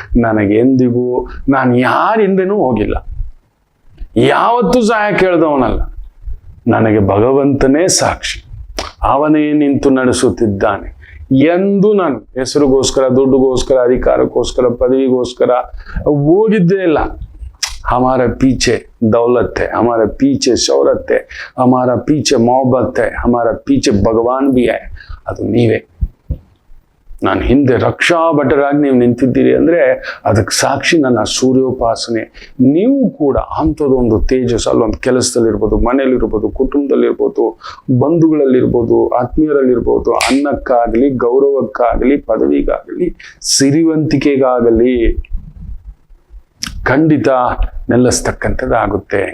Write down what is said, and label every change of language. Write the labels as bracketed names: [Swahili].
[Kannada] ನನಗೆಂದಿಗೂ ನಾನು ಯಾರಿಂದನೂ ಹೋಗಿಲ್ಲ, ಯಾವತ್ತೂ ಸಹಾಯ ಕೇಳ್ದವನಲ್ಲ. ನನಗೆ ಭಗವಂತನೇ ಸಾಕ್ಷಿ. ಅವನೇ ನಿಂತು ನಡೆಸುತ್ತಿದ್ದಾನೆ ಎಂದು ನಾನು ಹೆಸರಿಗೋಸ್ಕರ, ದುಡ್ಡುಗೋಸ್ಕರ, ಅಧಿಕಾರಕ್ಕೋಸ್ಕರ, ಪದವಿಗೋಸ್ಕರ ಹೋಗಿದ್ದೇ ಇಲ್ಲ. [Hindi] हमारे पीछे दौलत है, हमारे पीछे शौहरत है, हमारा पीछे मोहब्बत है, हमारा पीछे भगवान भी है. [Kannada] ಅದು ನೀವೇ. ನಾನು ಹಿಂದೆ ರಕ್ಷಾ ಭಟರಾಗಿ ನೀವು ನಿಂತಿದ್ದೀರಿ ಅಂದ್ರೆ ಅದಕ್ಕೆ ಸಾಕ್ಷಿ ನನ್ನ ಸೂರ್ಯೋಪಾಸನೆ. ನೀವು ಕೂಡ ಅಂಥದ್ದೊಂದು ತೇಜಸ್ ಅಲ್ಲೊಂದು ಕೆಲಸದಲ್ಲಿರ್ಬೋದು, ಮನೇಲಿರ್ಬೋದು, ಕುಟುಂಬದಲ್ಲಿರ್ಬೋದು, ಬಂಧುಗಳಲ್ಲಿರ್ಬೋದು, ಆತ್ಮೀಯರಲ್ಲಿರ್ಬೋದು, ಅನ್ನಕ್ಕಾಗಲಿ, ಗೌರವಕ್ಕಾಗಲಿ, ಪದವಿಗಾಗಲಿ, ಸಿರಿವಂತಿಕೆಗಾಗಲಿ ಖಂಡಿತ ನೆಲೆಸ್ತಕ್ಕಂಥದ್ದಾಗುತ್ತೆ.